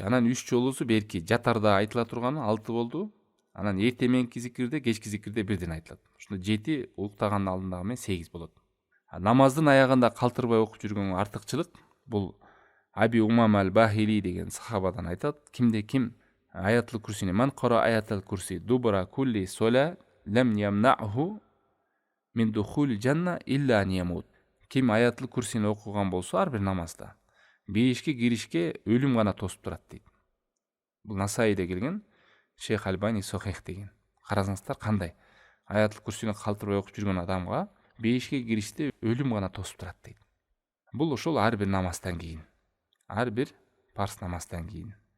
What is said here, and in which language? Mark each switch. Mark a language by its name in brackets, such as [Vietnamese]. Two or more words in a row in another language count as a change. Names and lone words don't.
[Kyrgyz] Анан 3 жолусу берки жатарда айтыла турганы 6 болду. Анан эртең мененки зикирде, кечки зикирде бирден айтылат. Ушунда 7 уктагандын алдындагы менен 8 болот. Намаздын аягында калтырбай окуп жүргөн артыкчылык бул Аби Умам аль-Бахили деген сахабадан айтат. Кимде ким [Arabic] Аятул курсини من قرأ آية الكرسي دبر كل صلاة لم يمنعه من دخول الجنة إلا أن يموت. [Kyrgyz] Ким аятул курсини оқыған болса ар бир намазда бейишке киришке өлүм гана тосуп турат дейт. Бул Насаиде келген, Шейх Альбани Сохих деген. Карасаңыздар кандай аятул курсини калтырбай окуп жүргөн адамга бейишке кириште өлүм гана тосуп турат дейт. Бул ошол ар бир намаздан кийин, ар бир парз намаздан кийин.